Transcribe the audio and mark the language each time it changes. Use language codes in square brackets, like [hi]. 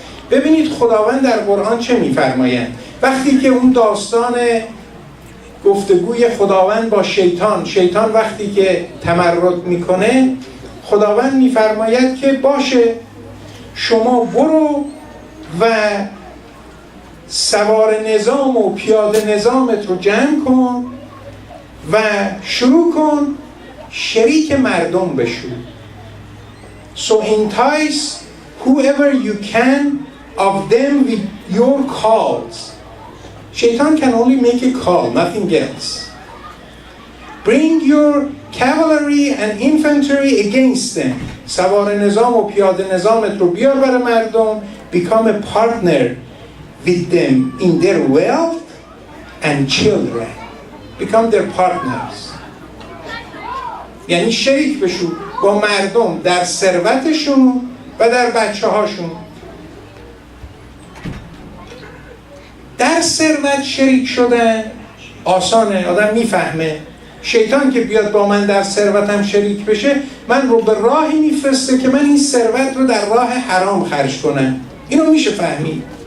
[fa] ببینید خداوند در قرآن چه میفرمایند وقتی که اون داستان گفتگوی خداوند با شیطان وقتی که تمرد میکنه، خداوند میفرماید که باشه شما برو و سوار نظام و پیاده نظامت رو جمع کن و شروع کن شریک مردم بشو. [en] So entice whoever you can of them with your calls. Shaitan can only make a call, nothing else. Bring your cavalry and infantry against them. [fa] سوار نظام و پیاده نظامت رو بیار برای مردم. [en] Become a partner with them in their wealth and children. Become their partners. [fa] یعنی شریک بشو با مردم در ثروتشون و در بچه هاشون. در ثروت شریک شدن آسانه، آدم میفهمه. شیطان که بیاد با من در ثروتم شریک بشه، من رو به راهی میفرسته که من این ثروت رو در راه حرام خرج کنم. اینو میشه فهمید.